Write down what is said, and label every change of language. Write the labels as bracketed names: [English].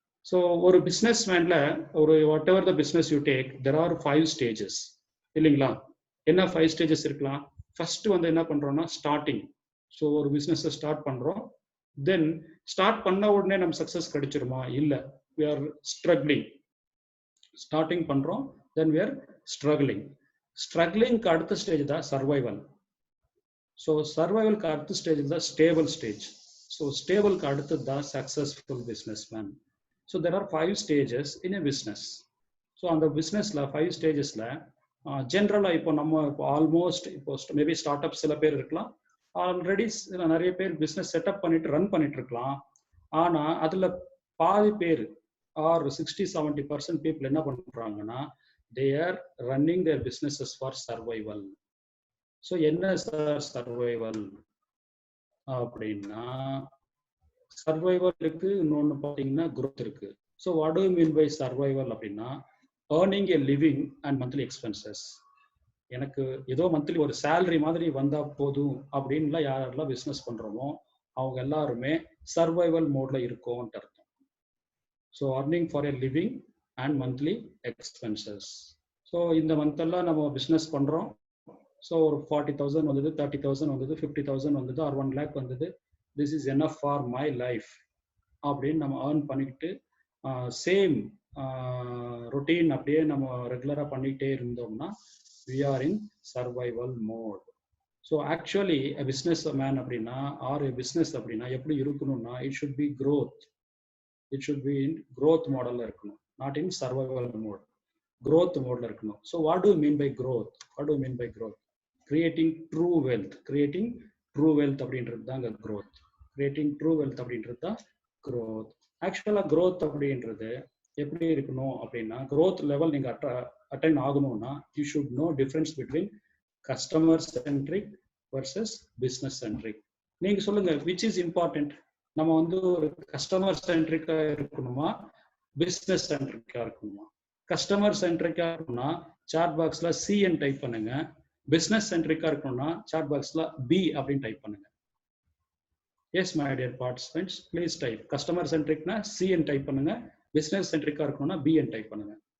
[English] So ஒரு businessmanல ஒரு whatever the business you take, there are 5 stages இல்லைங்களா? [Tamil] என்ன 5 stages இருக்கலாம்? ஃபர்ஸ்ட் வந்து என்ன பண்றோம்னா ஸ்டார்டிங். ஸோ ஒரு பிஸ்னஸ் ஸ்டார்ட் பண்றோம். தென் ஸ்டார்ட் பண்ண உடனே நம்ம சக்சஸ் கிடைச்சிருமா? [English] இல்லை, we are struggling. [Tamil] ஸ்டார்டிங் பண்றோம், தென் [English] we are struggling. [Tamil] ஸ்ட்ரகிளிங்க்கு அடுத்த ஸ்டேஜ் தான் சர்வைவல். ஸோ சர்வைவலுக்கு அடுத்த ஸ்டேஜ் தான் ஸ்டேபிள் ஸ்டேஜ். ஸோ ஸ்டேபிளுக்கு அடுத்தது தான் successful business man. [English] So there are 5 stages in a business. [Tamil] So அந்த பிஸ்னஸ்ல 5 ஸ்டேஜஸ்ல ஜென்ரலாக இப்போ நம்ம ஆல்மோஸ்ட் இப்போ மேபி ஸ்டார்ட் அப் சில பேர் இருக்கலாம், ஆல்ரெடி நிறைய பேர் பிஸ்னஸ் செட்டப் பண்ணிட்டு ரன் பண்ணிட்டு இருக்கலாம். ஆனால் அதில் பாதி பேர் ஆர் 60-70% பீப்புள் என்ன பண்றாங்கன்னா, [English] they are running their businesses for survival. [Tamil] So என்ன சார் சர்வைவல் அப்படின்னா, சர்வைவல் இருக்கு, இன்னொன்று பார்த்தீங்கன்னா growth இருக்கு. [English] So what do you mean by survival அப்படின்னா, earning a living and monthly expenses. [Tamil] எனக்கு ஏதோ மந்த்லி ஒரு சேலரி மாதிரி வந்தா போதும் அப்படின்லாம் யாரெல்லாம் பிஸ்னஸ் பண்றோமோ அவங்க எல்லாருமே சர்வைவல் மோட்ல இருக்கோம்னு அர்த்தம். [English] So earning for a living and monthly expenses. [Tamil] So இந்த மந்த்தெல்லாம் நம்ம பிஸ்னஸ் பண்ணுறோம். ஸோ ஒரு 40,000 வந்தது, 30,000 வந்தது, 50,000 வந்தது, ஆர் 1 lakh வந்தது. [English] this is enough for my life [Tamil] அப்படின்னு நம்ம ஏர்ன் பண்ணிக்கிட்டு சேம் ரொட்டீன் அப்படியே நம்ம ரெகுலராக பண்ணிக்கிட்டே இருந்தோம்னா [English] we are in survival mode. So actually a business man அப்படின்னா or a business அப்படின்னா [Tamil] எப்படி இருக்கணும்னா, [English] it should be growth. it should be in growth model இருக்கணும், not in survival mode. Growth mode இருக்கணும். So what do you mean by growth? What do you mean by growth? Creating true wealth. Creating true wealth அப்படின்றது தான் growth. Creating true wealth அப்படின்றது தான் growth. ஆக்சுவலா growth அப்படின்றது எப்படி இருக்கணும் அப்படின்னா, growth level [Tamil] நீங்க அட்டைன் ஆகணும்னா [English] you should know difference between customer centric versus business centric. [Tamil] நீங்க சொல்லுங்க, [English] which is important? [Tamil] நம்ம வந்து ஒரு கஸ்டமர் சென்ட்ரிக்கா இருக்கணுமா, பிசினஸ் சென்ட்ரிக்கா இருக்கணுமா? கஸ்டமர் சென்ட்ரிக்கா இருக்கணும்னா சாட் பாக்ஸ்ல சிஎன் டைப் பண்ணுங்க. பிசினஸ் சென்ட்ரிக்கா இருக்கணும்னா சாட் பாக்ஸ்ல பி அப்படின்னு டைப் பண்ணுங்க. [English] Yes my dear participants, please type. [Tamil] Customer சென்ட்ரிக்னா CN type பண்ணுங்க, பிசினஸ் சென்ட்ரிக்கா இருக்கணும்னா பிஎன் டைப் பண்ணுங்க.